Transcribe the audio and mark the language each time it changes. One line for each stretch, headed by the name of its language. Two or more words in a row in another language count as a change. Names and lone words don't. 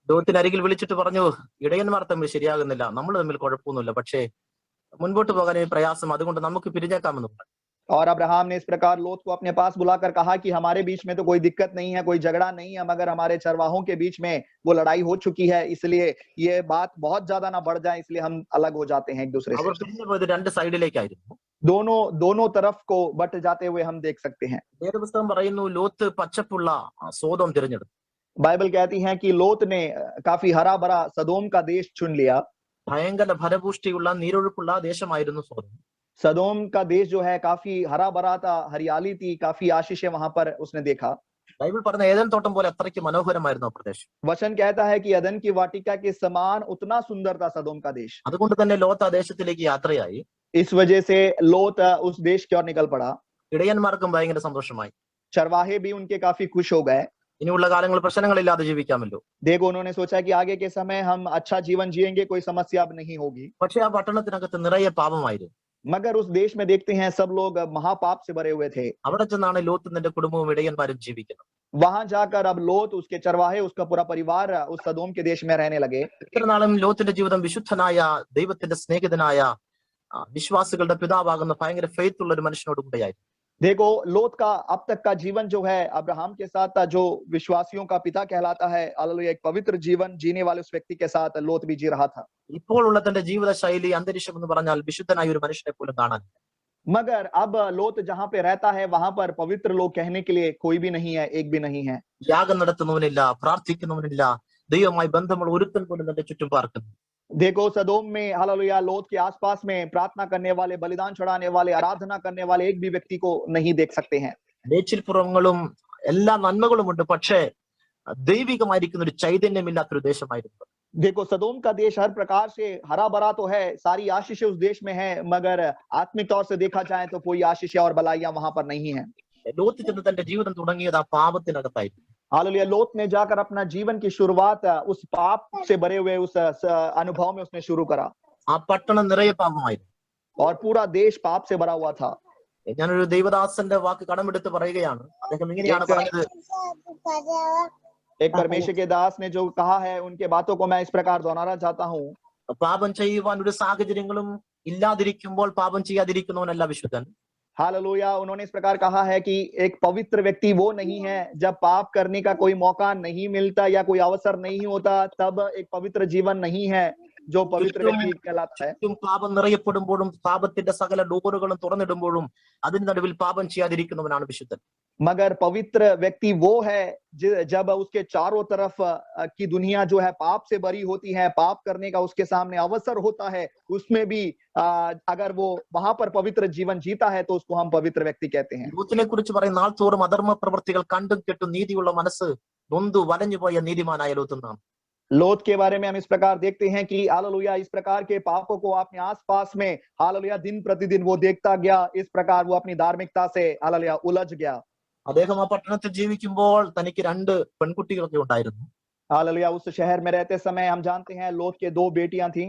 Malayalam: ലോകത്തിനരികിൽ വിളിച്ചിട്ട് പറഞ്ഞു, ഇടയന്മാർ തമ്മിൽ ശരിയാകുന്നില്ല, നമ്മൾ തമ്മിൽ കുഴപ്പമൊന്നുമില്ല, പക്ഷേ മുൻപോട്ട് പോകാൻ പ്രയാസം, അതുകൊണ്ട് നമുക്ക് പിരിഞ്ഞേക്കാമെന്ന് പറഞ്ഞു.
Hindi: और अब्राहम ने इस प्रकार लोत को अपने पास बुलाकर कहा कि हमारे बीच में तो कोई दिक्कत नहीं है, कोई झगड़ा नहीं है, मगर हमारे चरवाहों के बीच में वो लड़ाई हो चुकी है, इसलिए ये बात बहुत ज्यादा ना बढ़ जाए, इसलिए हम अलग हो जाते हैं एक दूसरे
Malayalam: അവർ
Hindi: से।
Malayalam: പിരിഞ്ഞു പോയത് രണ്ട് സൈഡിലേക്കായിരുന്നു.
Hindi: दोनों तरफ को बट जाते हुए हम देख सकते हैं।
Malayalam: വേദപുസ്തകം പറയുന്നു ലോത്ത് പച്ചപ്പുള്ള സോദോം തിരഞ്ഞെടുത്തു.
Hindi: बाइबल कहती है कि लोत ने काफी हरा भरा सदोम का देश चुन लिया।
Malayalam: ഭയങ്കര ഫലപുഷ്ടിയുള്ള നീരൊഴുക്കുള്ള ദേശമായിരുന്നു സോദോം.
Hindi: सदोम का देश जो है काफी हरा भरा था, हरियाली थी, काफी आशीषें वहां पर उसने देखा।
Malayalam: ബൈബിൾ പറഞ്ഞ ഏദൻ തോട്ടം പോലെ അത്രയ്ക്ക് മനോഹരമായിരുന്നു ആ പ്രദേശം.
Hindi: वचन कहता है कि अदन की वाटिका के समान उतना सुंदर था सदोम का देश।
Malayalam: അതുകൊണ്ട് തന്നെ ലോത്ത് ആ ദേശത്തിലേക്ക് യാത്രയായി.
Hindi: इस वजह से लोत उस देश की ओर निकल पड़ा।
Malayalam: ഇടയന്മാർക്കും ഭയങ്കര സന്തോഷമായി.
Hindi: चरवाहे भी उनके काफी खुश हो गए।
Malayalam: ഇനിയുള്ള കാലങ്ങൾ പ്രശ്നങ്ങളില്ലാതെ ജീവിക്കാമല്ലോ.
Hindi: देखो उन्होंने सोचा कि आगे के समय हम अच्छा जीवन जिएंगे, कोई समस्या अब नहीं होगी।
Malayalam: പക്ഷെ ആ പട്ടണത്തിനകത്ത് നിറയെ പാപമായിരുന്നു.
Hindi: मगर उस देश में देखते हैं सब लोग महापाप से भरे हुए थे।
Malayalam: അവിടെ ചെന്നാണ് ലോത്തും തന്റെ കുടുംബവും ഇടയന്മാരും ജീവിക്കുന്നത്.
Hindi: वहां जाकर अब लोत, उसके चरवाहे, उसका पूरा परिवार उस सदोम के देश में रहने लगे।
Malayalam: ഇത്ര നാളും ലോത്തിന്റെ ജീവിതം വിശുദ്ധനായ ദൈവത്തിന്റെ സ്നേഹിതനായ വിശ്വാസികളുടെ പിതാവാകുന്ന ഭയങ്കര ഫെയ്ത്ത് ഉള്ള ഒരു മനുഷ്യനോട് കൂടെയായിരുന്നു.
Hindi: देखो लोत का अब तक का जीवन जो है अब्राहम के साथ था, जो विश्वासियों का पिता कहलाता है। हालेलुया, एक पवित्र जीवन जीने वाले उस व्यक्ति के साथ लोत भी जी रहा था।
Malayalam: ഇപ്പോഴുള്ള തന്റെ ജീവിത ശൈലി അന്തരീക്ഷം എന്ന് പറഞ്ഞാൽ വിശുദ്ധനായ ഒരു മനുഷ്യനെ പോലും കാണാൻ.
Hindi: मगर अब लोत जहां पे रहता है वहां पर पवित्र लोग कहने के लिए कोई भी नहीं है, एक भी नहीं है।
Malayalam: യാഗം നടത്തുന്നവനില്ല, പ്രാർത്ഥിക്കുന്നവനില്ല, ദൈവവുമായി ബന്ധമുള്ള ഒരുത്തൻ പോലും തന്റെ ചുറ്റും പാർക്കുന്നു.
Hindi: देखो सदोम में हालेलुया लोत के आसपास में प्रार्थना करने वाले, बलिदान चढ़ाने वाले, आराधना करने वाले एक भी व्यक्ति को नहीं देख सकते हैं।
Malayalam: മേച്ചിൽപ്പുറങ്ങളും എല്ലാ നന്മകളുമുണ്ട്, പക്ഷേ ദൈവികമായിരിക്കുന്ന ഒരു ചൈതന്യമില്ലാത്തൊരു ദേശമായിരുന്നു.
Hindi: देखो सदोम का देश हर प्रकार से हरा भरा तो है, सारी आशीषें उस देश में है, मगर आत्मिक तौर से देखा जाए तो कोई आशीषें और भलाइयां वहां पर नहीं है।
Malayalam: ലോത്ത് ചെന്ന് തന്റെ ജീവിതം തുടങ്ങിയത് ആ പാപത്തിനകത്തായിരുന്നു.
Hindi: हालेलुया लोत ने जाकर अपना जीवन की शुरुआत उस पाप से भरे हुए उस अनुभव में उसने शुरू करा,
Malayalam: ആ പട്ടണം നിറയെ പാപമായിരുന്നു.
Hindi: और पूरा देश पाप से भरा हुआ था।
Malayalam: ഞാനൊരു ദൈവദാസന്റെ വാക്ക് കടമെടുത്ത് പറയുകയാണ്. അദ്ദേഹം ഇങ്ങനെയാണ് പറഞ്ഞത്.
Hindi: एक परमेश्वर के दास ने जो कहा है उनके बातों को मैं इस प्रकार दोहराना चाहता हूँ।
Malayalam: പാപം ചെയ്യുവാൻ ഒരു സാഹചര്യങ്ങളും ഇല്ലാതിരിക്കുമ്പോൾ പാപം ചെയ്യാതിരിക്കുന്നവനല്ല വിശുദ്ധൻ.
Hindi: हालेलुया उन्होंने इस प्रकार कहा है कि एक पवित्र व्यक्ति वो नहीं है जब पाप करने का कोई मौका नहीं मिलता या कोई अवसर नहीं होता, तब एक पवित्र जीवन नहीं है जो पवित्र व्यक्ति कहलाता है।
Malayalam: ചുറ്റും പാപം നിറയപ്പെടുമ്പോഴും പാപത്തിന്റെ സകല ഡോറുകളും തുറന്നിടുമ്പോഴും അതിന് നടുവിൽ പാപം ചെയ്യാതിരിക്കുന്നവനാണ് വിശുദ്ധൻ.
Hindi: मगर पवित्र व्यक्ति वो है जब उसके चारों तरफ की दुनिया जो है पाप से भरी होती है, पाप करने का उसके सामने अवसर होता है, उसमें भी अगर वो वहां पर पवित्र जीवन जीता है तो उसको हम पवित्र व्यक्ति कहते हैं।
Malayalam: ലോത്തിനെ കുറിച്ച് പറയും, നാൾ തോറും അധർമ്മ പ്രവൃത്തികൾ കണ്ടും കേട്ടും നീതിയുള്ള മനസ്സ് നൊന്തു വലഞ്ഞുപോയ നീതിമാനായ ലോത്തെന്നാണ്.
Hindi: लोत के बारे में हम इस प्रकार देखते हैं कि हालेलुया इस प्रकार के पापों को अपने आसपास में हालेलुया दिन प्रतिदिन वो देखता गया, इस प्रकार वो अपनी धार्मिकता से हालेलुया उलझ गया।
Malayalam: അദ്ദേഹം ആ പട്ടണത്തിൽ ജീവിക്കുമ്പോൾ തനിക്ക് 2 പെൺകുട്ടികളൊക്കെ ഉണ്ടായിരുന്നു.
Hindi: हालेलुया उस शहर में रहते समय हम जानते हैं लोत के 2 बेटियां थीं।